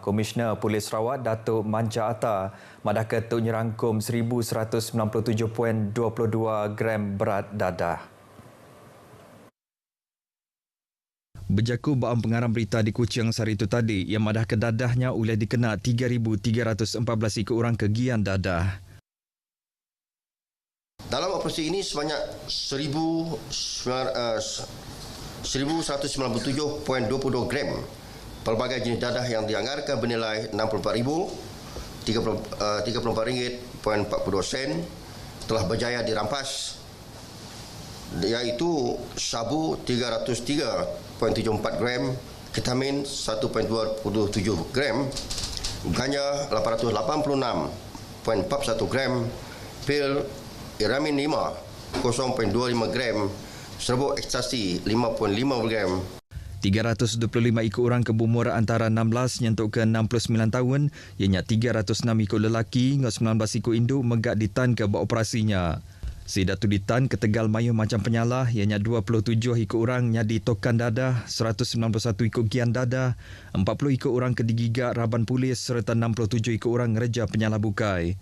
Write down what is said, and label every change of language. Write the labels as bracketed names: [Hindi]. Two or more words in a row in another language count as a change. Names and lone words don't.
[Iban] Komisioner Polis Sarawak Datuk Manja Atta madah ke tu nyerangkum 1197.22 gram berat dadah. Berjaku baam pengarang berita di Kuching sehari itu tadi yang madah ke dadahnya oleh dikena 3,314 ikut orang kegian dadah. [Malay] Dalam operasi ini sebanyak 1,197.22 gram pelbagai jenis dadah yang dianggarkan bernilai RM64,000, RM34.42 telah berjaya dirampas, iaitu sabu 303.74 gram, ketamin 1.27 gram, ganja 886.41 gram, pil iramin 5 0.25 gram, serbuk ekstasi 5.5 gram. [Iban] 325 ikut orang ke berumur antara 16 nyentuk ke 69 tahun, ianya 306 ikut lelaki, 19 ikut induk megak ditan ke buat operasinya. Sidatu ditan ke Tegal mayuh macam penyalah, ianya 27 ikut orang nyadi tokan dadah, 191 ikut gian dadah, 40 ikut orang ke digigak raban polis serta 67 ikut orang ngereja penyalah bukai.